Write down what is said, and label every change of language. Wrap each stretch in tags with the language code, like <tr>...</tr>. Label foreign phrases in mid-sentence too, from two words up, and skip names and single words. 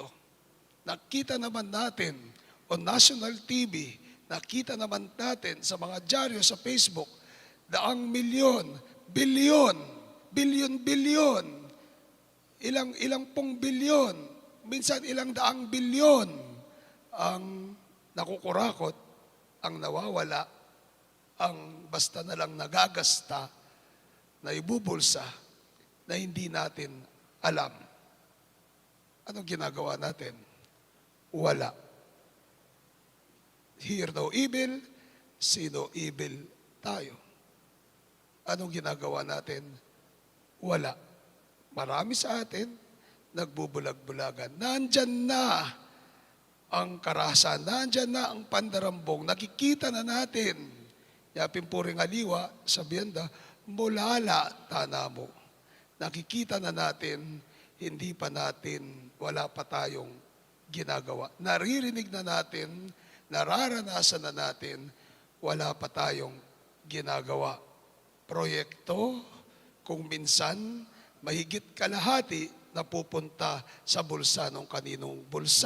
<tl>Nakita naman natin</tl> <en>on national TV,</en> <tl>nakita naman natin sa mga dyaryo sa Facebook daang milyon, bilyon, bilyon, ilang pong bilyon, minsan ilang daang bilyon ang nakukurakot, ang nawawala, ang basta na lang nagagasta, na ibubulsa, na hindi natin alam. Anong ginagawa natin? Wala.</tl> <en>Hear no evil, see no evil</en> <tl>tayo. Anong ginagawa natin? Wala. Marami sa atin, nagbubulag-bulagan. Nandyan na ang karahasan, nandyan na ang pandarambong, nakikita na natin.</tl> <pam>Yapin puring aliwa, sabihan da, mulala tanamo.</pam> <tl>Nakikita na natin, hindi pa natin, wala pa tayong ginagawa. Naririnig na natin, nararanasan na natin, wala pa tayong ginagawa. Proyekto, kung minsan, mahigit kalahati na pupunta sa bulsa ng kaninong bulsa.</tl>